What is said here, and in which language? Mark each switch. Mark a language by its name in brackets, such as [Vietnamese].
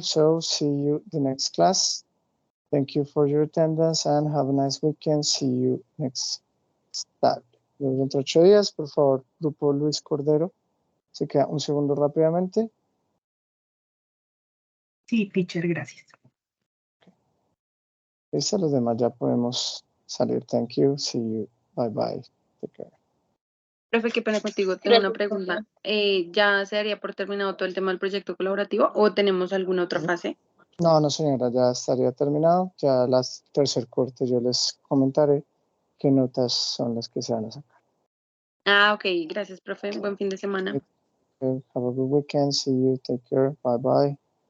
[English] So see you the next class. Thank you for your attendance and have a nice weekend. See you next Saturday. [Spanish] Dentro de 8 días, por favor, grupo Luis Cordero, se queda un segundo rápidamente. Sí, teacher, gracias. Listo, los demás ya podemos salir. [English] Thank you. See you. Bye bye. Take care. [Spanish] Profe, qué pena contigo, tengo una pregunta. ¿Ya se daría por terminado todo el tema del proyecto colaborativo o tenemos alguna otra fase? No, no señora, ya estaría terminado. Ya las tercer corte yo les comentaré qué notas son las que se van a sacar. Ah, ok, gracias, profe. Buen fin de semana. [English] Okay. Have a good weekend. See you. Take care. Bye bye.